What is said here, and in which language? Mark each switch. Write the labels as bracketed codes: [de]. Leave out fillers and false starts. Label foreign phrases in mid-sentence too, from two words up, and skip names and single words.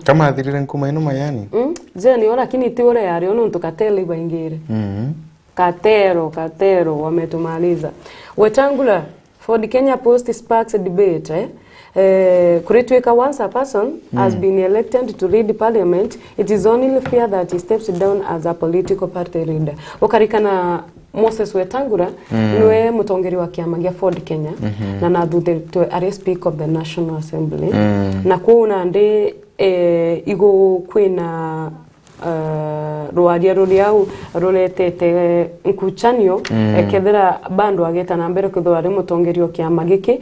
[mer] kama athirire nkuma ino mayani je ni ora lakini ti ore yari nonto kateli baingire Katero wametumaliza. [en] Wetangula for the Kenya Post sparks a debate. [mer] Kuritweka [en] once a person has been elected to lead parliament, it is only fair that he steps down as a political party leader. [mer] Okarikana Moses Wetangula niwe mutongeri wa kiama gia Ford Kenya na nathuthetwe ari [en] Speaker of the National Assembly [mer] na kuona ndi igo kwina ruaria ruriau ruletete nkuchanio kethera bandu ageta na mbere kuthwa ri mutongerio kiama giki